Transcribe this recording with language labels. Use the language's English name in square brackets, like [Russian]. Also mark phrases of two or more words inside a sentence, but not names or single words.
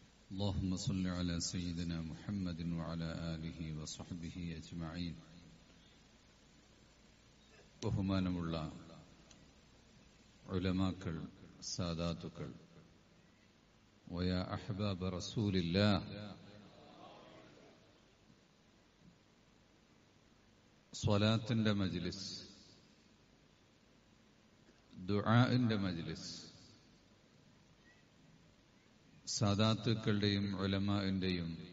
[Arabic] اللهم صل على سيدنا محمد وعلى آله وصحبه أجمعين. [Malayalam] ബഹുമാനമുള്ള ഉലമാക്കൾ, സാദാത്തുക്കൾ, [Arabic] ويا أحباب رسول الله, [Malayalam] സ്വലാത്തിന്റെ മജ്ലിസ്, ദുആഇന്റെ മജ്ലിസ്, സാദാത്തുക്കളുടെയും ഉലമാഇന്റെയും